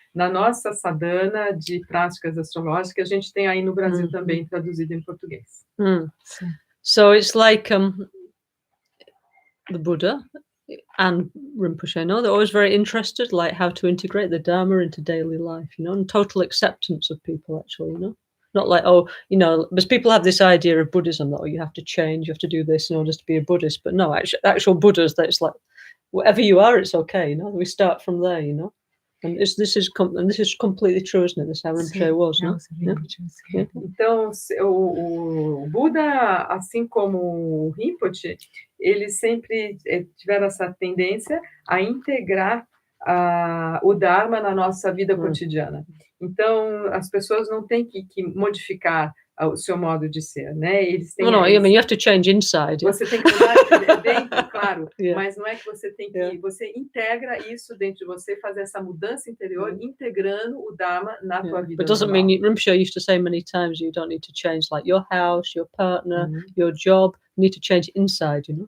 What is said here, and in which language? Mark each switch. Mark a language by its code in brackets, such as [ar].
[pt] Na nossa sadhana de práticas astrológicas, a gente tem aí no Brasil também traduzido em português. [en] So it's like the Buddha, and Rinpoche, no, they're always very interested, like how to integrate the Dharma into daily life, and total acceptance of people, actually, Not like, because people have this idea of Buddhism that, you have to change, you have to do this in order to be a Buddhist. But no, actual Buddhas, that it's like, whatever you are, it's okay, We start from there, And this is completely true, isn't it? This is how Rinpoche was, no? Yeah. [pt] Então, o Buda, assim como o Rinpoche, eles sempre tiveram essa tendência a integrar o Dharma na nossa vida cotidiana. Então, as pessoas não têm que modificar o seu modo de ser, né? Eles têm. [en] You have to change inside. [pt] Você tem que mudar dentro, claro. [en] Yeah. [pt] Mas não é que você tem que. Você integra isso dentro de você, fazer essa mudança interior, integrando o Dharma na tua vida. [en] But doesn't mean Rinpoche used to say many times you don't need to change like your house, your partner, your job. You need to change inside,